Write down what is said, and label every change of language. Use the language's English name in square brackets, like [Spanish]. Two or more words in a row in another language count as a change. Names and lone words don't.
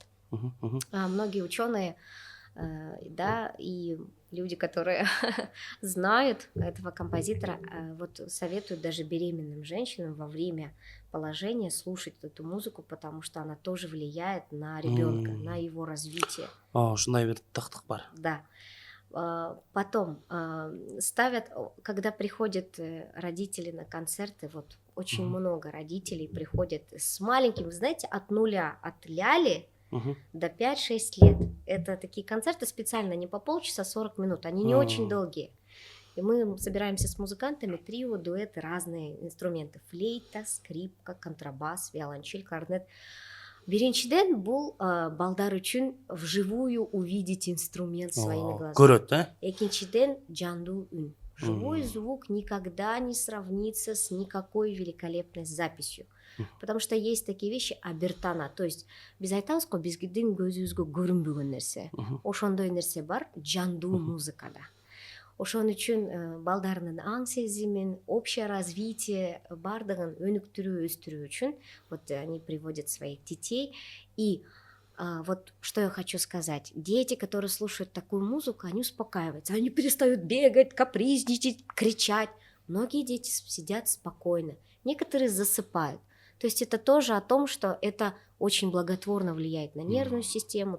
[Russian] Многие ученые, да, и люди, которые знают этого композитора, вот советуют даже беременным женщинам во время положения слушать эту музыку, потому что она тоже влияет на ребенка, на его развитие. [Kyrgyz] Ушундай бир тактык бар. [Russian] Да. Потом ставят, когда приходят родители на концерты, вот очень много родителей приходят с маленьким, вы знаете, от нуля, от ляли до 5-6 лет. Это такие концерты специально не по полчаса, 40 минут, они не очень долгие. И мы собираемся с музыкантами, трио, дуэты, разные инструменты. Флейта, скрипка, контрабас, виолончель, кларнет. [Kyrgyz] Биринчиден бул балдар үчүн [Russian] вживую увидеть инструмент своими глазами. [Kyrgyz] Көрөт, да? Экинчиден жандуу үн. [Russian] Живой звук никогда не сравнится с никакой великолепной записью. Потому что есть такие вещи абертана, то есть [Kyrgyz] биз айтабыз го биздин көзүбүзгө көрүнбөгөн нерсе. Ошондой нерсе бар жандуу музыкада. Ошон үчүн балдардын аң сезимин, [Russian] общее развитие [Kyrgyz] бардыгын өнүктүрүү, өстүрүү үчүн [Russian] вот они приводят своих детей. И вот что я хочу сказать. Дети, которые слушают такую музыку, они успокаиваются, они перестают бегать, капризничать, кричать. Многие дети сидят спокойно, некоторые засыпают. То есть это тоже о том, что это очень благотворно влияет на нервную систему.